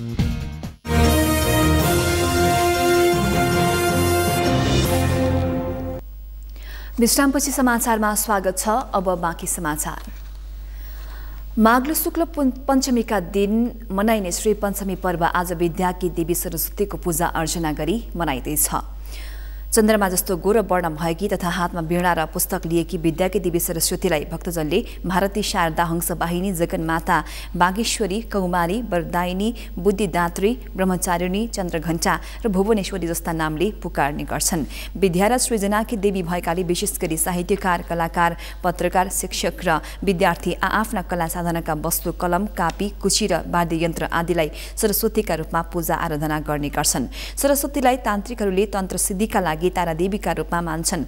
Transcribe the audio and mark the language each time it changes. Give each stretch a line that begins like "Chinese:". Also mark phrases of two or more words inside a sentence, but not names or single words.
Nepali: विश्रामपछि समाचारमा स्वागत छ। अब बाँकी समाचार। माघ शुक्ल पञ्चमीका दिन मनाइने श्री पञ्चमी पर्व आज विद्याकी देवी सरस्वतीको पूजा अर्चना गरी मनाइँदैछ। चन्द्रमा जस्तो गोर वर्ण भएकी तथा हातमा वीणा र पुस्तक लिएकी विद्याकी देवी सरस्वतीलाई भक्तजनले भारती शारदा हंसवाहिनी, जगन्माता, बागेश्वरी, कौमारी, वरदायिनी, बुद्धिदात्री, ब्रह्मचारिणी, चन्द्रघण्टा र भुवनेश्वरी जस्ता नामले पुकारने गर्छन्। विद्या र सृजनाकी देवी भएकाले विशेष गरी साहित्यकार, कलाकार, पत्रकार, शिक्षक र विद्यार्थी आआफ्ना कला साधनाका वस्तु कलम, कापी, कुची र वाद्ययन्त्र आदिलाई सरस्वतीका रूपमा पूजा आराधना गर्ने गर्छन्। सरस्वतीलाई तान्त्रिकहरूले तन्त्र सिद्धिका लागि तारादेवीका रूपमा मान्छन्।